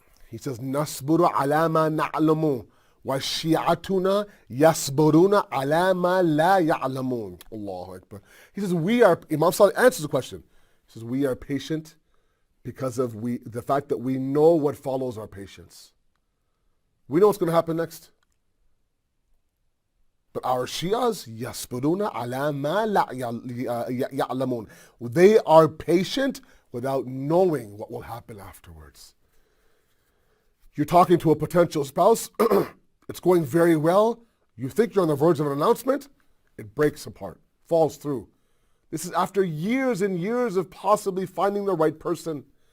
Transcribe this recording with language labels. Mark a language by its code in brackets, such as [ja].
[en] He says, [ar] Nasburu ala ma na'lamu. وَالشِّيعَتُنَا يَصْبُرُونَ عَلَى مَا لَا يَعْلَمُونَ. Allahu Akbar. [en] He says, Imam Salih answers the question. He says, we are patient because of the fact that we know what follows our patience. We know what's going to happen next. But our Shias, [ar] يَصْبِرُونَ عَلَى مَا لَا يَعْلَمُونَ. [en] They are patient without knowing what will happen afterwards. You're talking to a potential spouse, it's going very well, you think you're on the verge of an announcement, it breaks apart, falls through. This is after years and years of possibly finding the right person.